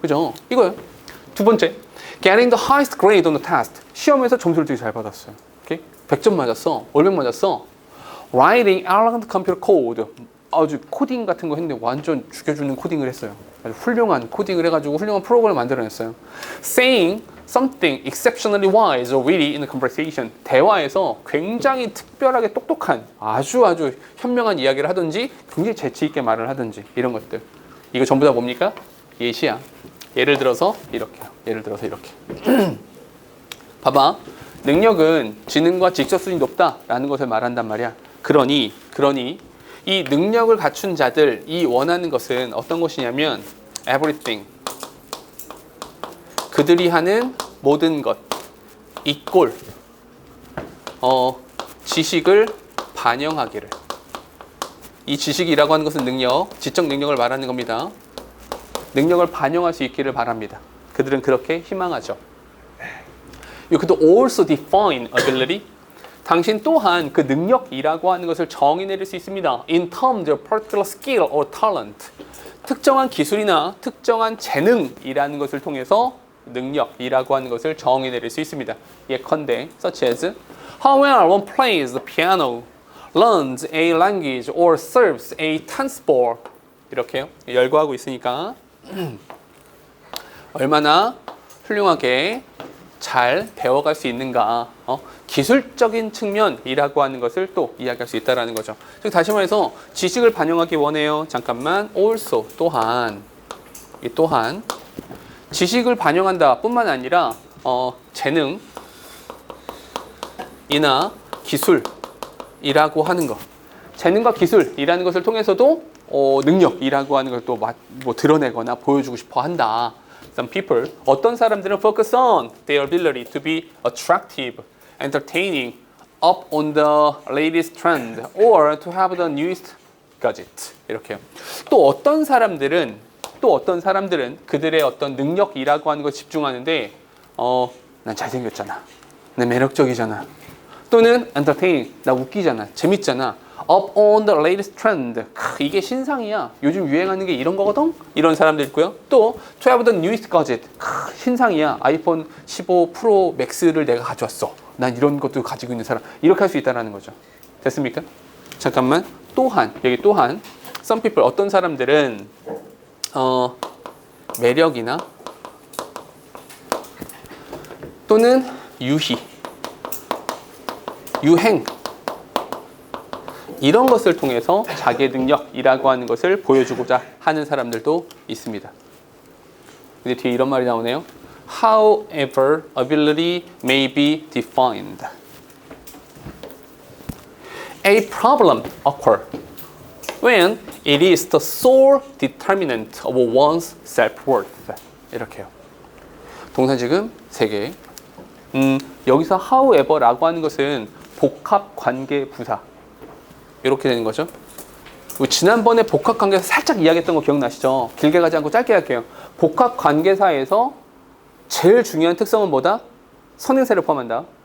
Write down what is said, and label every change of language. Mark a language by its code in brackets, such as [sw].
[ko] 그죠? 이거요. 두 번째, [en] getting the highest grade on the test. [ko] 시험에서 점수를 되게 잘 받았어요. 오케이? 100점 맞았어. 월백 맞았어. [en] Writing elegant computer code. [ko] 아주 코딩 같은 거 했는데 완전 죽여주는 코딩을 했어요. 아주 훌륭한 코딩을 해가지고 훌륭한 프로그램을 만들어냈어요. [en] Saying something exceptionally wise or witty in a conversation. [ko] 대화에서 굉장히 특별하게 똑똑한 아주 현명한 이야기를 하든지 굉장히 재치 있게 말을 하든지 이런 것들. 이거 전부 다 뭡니까? 예시야. 예를 들어서 이렇게요. 예를 들어서 이렇게. 봐봐. 능력은 지능과 직접성이 높다라는 것을 말한단 말이야. 그러니 이 능력을 갖춘 자들이 원하는 것은 어떤 것이냐면 everything. 그들이 하는 모든 것. 이꼴 지식을 반영하기를. 이 지식이라고 하는 것은 능력, 지적 능력을 말하는 겁니다. 능력을 반영할 수 있기를 바랍니다. 그들은 그렇게 희망하죠. [en] You could also define ability. [ko] 당신 또한 그 능력이라고 하는 것을 정의 내릴 수 있습니다. [en] In terms of particular skill or talent. [ko] 특정한 기술이나 특정한 재능이라는 것을 통해서 능력이라고 하는 것을 정의 내릴 수 있습니다. 예컨대 [en] such as how well one plays the piano, learns a language or serves a tennis ball. [ko] 이렇게요. 열거하고 있으니까 얼마나 훌륭하게 잘 배워갈 수 있는가. 기술적인 측면이라고 하는 것을 또 이야기할 수 있다는 거죠. 즉 다시 말해서 지식을 반영하기 원해요. 잠깐만. also 또한 지식을 반영한다 뿐만 아니라 재능이나 기술이라고 하는 것, 재능과 기술이라는 것을 통해서도 능력이라고 하는 걸 또 뭐 드러내거나 보여주고 싶어 한다. [en] Some people, [ko] 어떤 사람들은 [en] focus on their ability to be attractive, entertaining, up on the latest trend, or to have the newest gadget. [ko] 이렇게요. 또 어떤 사람들은 그들의 어떤 능력이라고 하는 걸 집중하는데, 난 잘생겼잖아, 난 매력적이잖아, 또는 entertaining, 나 웃기잖아, 재밌잖아, [en] up on the latest trend, [ko] 이게 신상이야, 요즘 유행하는 게 이런 거거든? 이런 사람들 있고요. 또 [en] to have the newest gadget, [ko] 신상이야, 아이폰 15 프로 맥스를 내가 가져왔어, 난 이런 것도 가지고 있는 사람, 이렇게 할 수 있다는 거죠. 됐습니까? 잠깐만. 또한 여기 또한 [en] some people, [ko] 어떤 사람들은 매력이나 또는 유행 이런 것을 통해서 자기의 능력이라고 하는 것을 보여주고자 하는 사람들도 있습니다. 근데 뒤에 이런 말이 나오네요. [en] However, ability may be defined. A problem occurs when it is the sole determinant of one's self-worth. [ko] 이렇게요. 동사 지금 3개. 여기서 however라고 하는 것은 복합 관계 부사. 이렇게 되는 거죠. 지난번에 복합 관계사 살짝 이야기했던 거 기억나시죠? 길게 가지 않고 짧게 할게요. 복합 관계사에서 제일 중요한 특성은 뭐다? 선행사를 포함한다.